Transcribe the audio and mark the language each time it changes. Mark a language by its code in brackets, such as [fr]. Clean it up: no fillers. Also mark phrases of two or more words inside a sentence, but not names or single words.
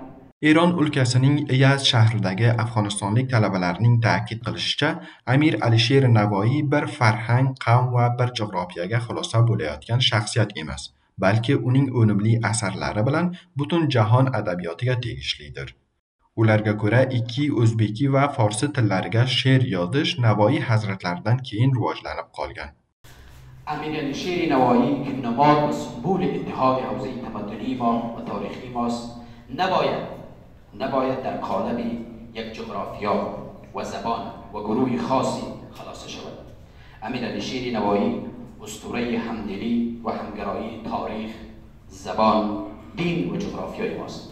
[uz] Eron o'lkasining Yazd shahridagi afg'onistonlik talabalarning ta'kid qilishicha, Amir Alisher Navoiy bir farhang, qavm va bir jug'rofiyaga xulosa bo'layotgan shaxsiyat emas, balki uning unumli asarlari bilan butun jahon adabiyotiga tegishlidir. Ularga ko'ra, ikki o'zbeki va forsi tillariga she'r yozish Navoiy hazratlaridan keyin rivojlanib qolgan. [fa] امیر alisher نوایی که نماد و سمبول اتحاد حوزه تمدنی ما و تاریخی ماست نباید در قالب یک جغرافیا و زبان و گروه خاصی خلاصه شود. امیر alisher نوایی اسطوره همدلی و همگرایی تاریخ، زبان، دین و جغرافیای ماست.